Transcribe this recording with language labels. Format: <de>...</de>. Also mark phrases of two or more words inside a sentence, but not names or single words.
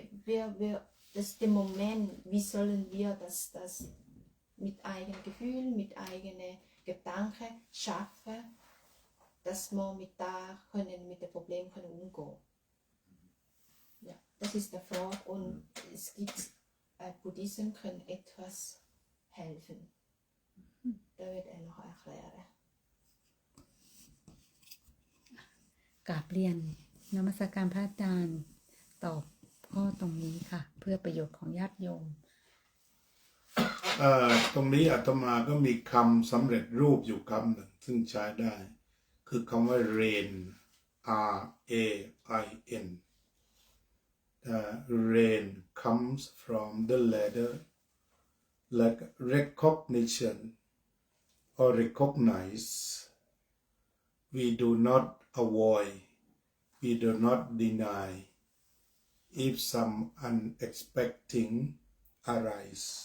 <de>Das ist der Moment, wie sollen wir das mit eigenen Gefühlen, mit eigenen Gedanken schaffen, dass wir mit dem Problem können umgehen. Ja, das ist die Frage und es gibt Buddhismen können etwas helfen. Da wird er noch erklären.</de> <th>กราบเรียนนมัสการพระอาจารย์ตอบข้อตรงนี้ค่ะ เพื่อประโยชน์ของญาติโยม ตรงนี้อาตมาก็มีคำสำเร็จรูปอยู่คำหนึ่งซึ่งใช้ได้ คือคำว่า</th> <en>rain R A I N rain comes from the ladder like recognition or recognize. We do not avoid, we do not deny if some unexpected arise.</en>